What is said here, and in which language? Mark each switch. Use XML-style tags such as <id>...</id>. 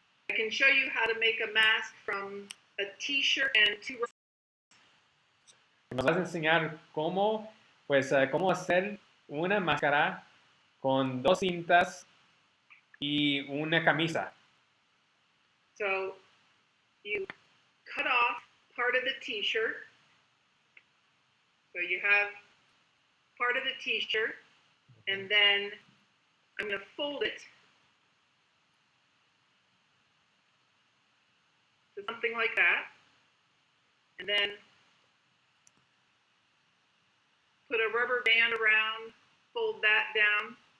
<en>I can show you how to make a mask from a t-shirt and two.</en> <es>Nos vas a enseñar cómo hacer una máscara con 2 cintas y una camisa.</es> <en>So you cut off part of the t-shirt. So you have part of the t-shirt, and then I'm going to fold it to something like that, and then put a rubber band around, fold that down.</en>